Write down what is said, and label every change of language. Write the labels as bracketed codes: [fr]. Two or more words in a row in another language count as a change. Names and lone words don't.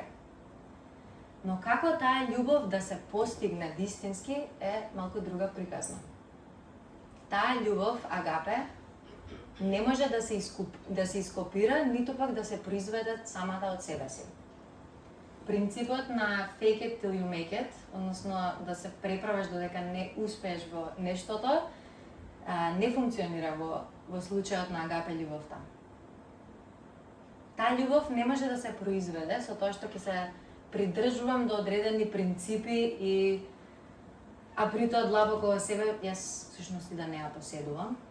[mk] Но како таа љубов да се постигне вистински е малку друга приказна. Таа љубов, агапе, не може да се ископира, ниту пак да се произведе самата од себе си. Принципот на [en] fake it till you make it, [mk] односно да се преправаш додека не успееш во нештото, не функционира во случајот на агапе љубовта. Таа љубов не може да се произведе со тоа што ќе се придржувам до одредени принципи а при тоа длабоко во себе јас всушност и да не ја поседувам.